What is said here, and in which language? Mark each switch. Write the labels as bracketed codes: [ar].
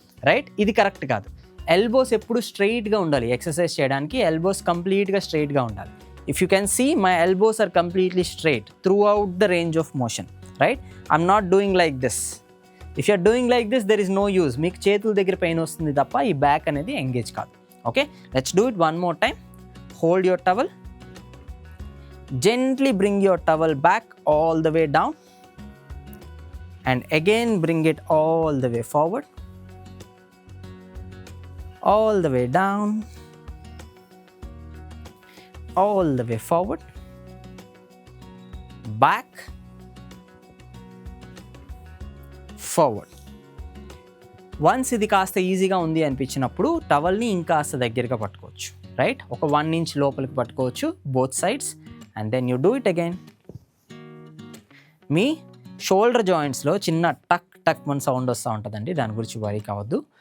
[te] Right, ఇది correct కాదు. Elbows ఎప్పుడు స్ట్రైట్గా ఉండాలి. ఎక్సర్సైజ్ చేయడానికి ఎల్బోస్ కంప్లీట్గా స్ట్రైట్గా ఉండాలి. [en] If you can see my elbows are completely straight throughout the range of motion. Right, I'm not doing like this. If you're doing like this there is no use. [te] మీకు చేతుల దగ్గర pain వస్తుంది తప్ప ఈ back అనేది engage కాదు. [en] Okay, let's do it one more time. Hold your towel. Gently bring your towel back all the way down and again bring it all the way forward, all the way down, all the way forward, back, forward. [te] Once ఇది కాస్త ఈజీగా ఉంది అనిపించినప్పుడు టవల్ని ఇంకాస్త దగ్గరగా పట్టుకోవచ్చు. Right, ఒక 1 inch లోపలికి పట్టుకోవచ్చు both sides. [en] And then you do it again. [te] మీ shoulder జాయింట్స్లో చిన్న టక్ టక్ మన సౌండ్ వస్తూ ఉంటుందండి, దాని గురించి వరీ కావద్దు.